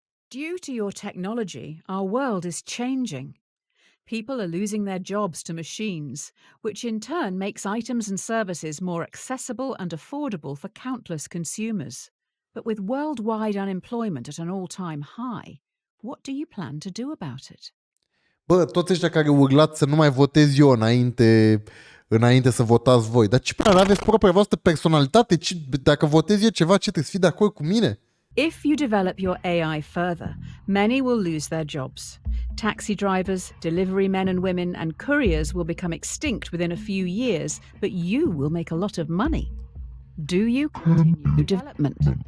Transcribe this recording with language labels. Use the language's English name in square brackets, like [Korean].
[English] Due to your technology, our world is changing. People are losing their jobs to machines, which in turn makes items and services more accessible and affordable for countless consumers. But with worldwide unemployment at an all-time high, what do you plan to do about it? [Romanian] Bă, toți ăștia care urlați să nu mai votez eu înainte să votați voi. Dar ce prea aveți propria voastră personalitate? Dacă votez eu ceva, ce trebuie să fii de acord cu mine? [English] If you develop your AI further, many will lose their jobs. Taxi drivers, delivery men and women, and couriers will become extinct within a few years, but you will make a lot of money. Do you continue development?